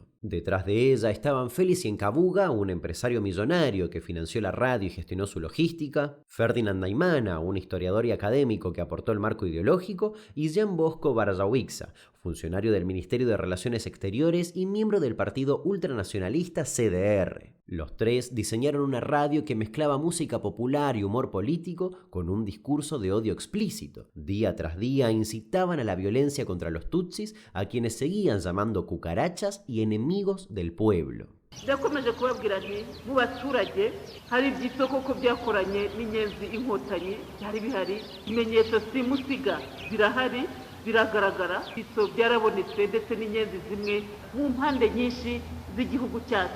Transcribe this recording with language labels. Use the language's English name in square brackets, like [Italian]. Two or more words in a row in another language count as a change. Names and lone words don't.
[Spanish] Detrás de ella estaban Félix Encabuga, un empresario millonario que financió la radio y gestionó su logística, Ferdinand Naimana, un historiador y académico que aportó el marco ideológico, y Jean Bosco Barajawixa, funcionario del Ministerio de Relaciones Exteriores y miembro del partido ultranacionalista CDR. Los tres diseñaron una radio que mezclaba música popular y humor político con un discurso de odio explícito. Día tras día incitaban a la violencia contra los tutsis, a quienes seguían llamando cucarachas y enemigos del pueblo. [Kinyarwanda] Ndakomeje kubabwira nti mu baturage hari ibyitso koko byakoranye n'inyenzi inkotanyi byari bihari, ibimenyetso simusiga birahari, biragaragara, ibyitso byarabonetse ndetse n'inyenzi zimwe mu mpande nyinshi z'igihugu cyacu.